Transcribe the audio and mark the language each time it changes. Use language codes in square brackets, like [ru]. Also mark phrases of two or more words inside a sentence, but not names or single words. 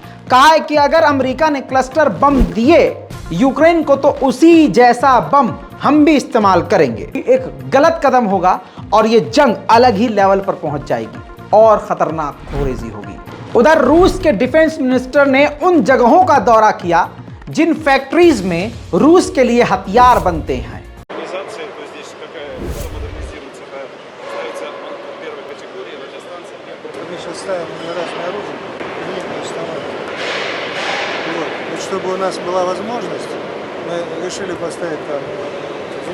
[hi] कहा है कि अगर अमेरिका ने [en] cluster bomb [hi] दिए यूक्रेन को तो उसी जैसा बम हम भी इस्तेमाल करेंगे। एक गलत कदम होगा और ये जंग अलग ही लेवल पर पहुंच जाएगी और खतरनाक खोरेजी होगी। उधर रूस के [en] defence minister [hi] ने उन जगहों का दौरा किया जिन फैक्ट्रीज में रूस के लिए हथियार बनते हैं। [ru] Чтобы у нас была возможность, мы решили поставить там зенитную установку.